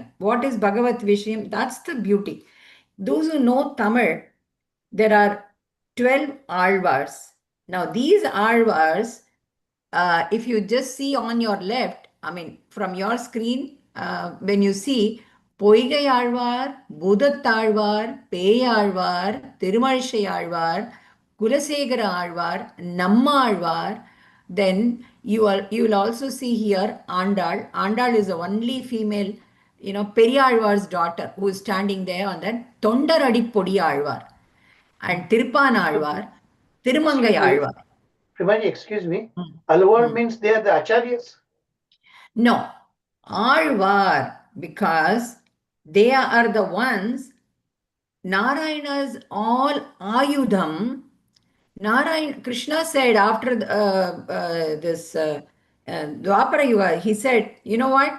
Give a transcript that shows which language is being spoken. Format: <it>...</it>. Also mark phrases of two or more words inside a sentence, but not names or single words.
<en>What is Bhagavat Vishayam? That's the beauty. Those who know Tamil, there are 12 Alvars. Now these Alvars, if you just see on your left, I mean, from your screen, when you see Poigai Alvar, Budattalvar, Peyalvar, Tirumalizhai Alvar, Kulasegara Alvar, Nammalvar, then you will also see here Andal. Andal is the only female, Periyalvar's daughter who is standing there on that Tondaradi Podi Alvar. And Tirpan Alvar, Tirumangai Alvar. Premaji, excuse me. Alvar means they are the acharyas? No, Alvar, because they are the ones, Narayana's all Ayudham. Krishna said after this Dwapara Yuga, he said, you know what?</en>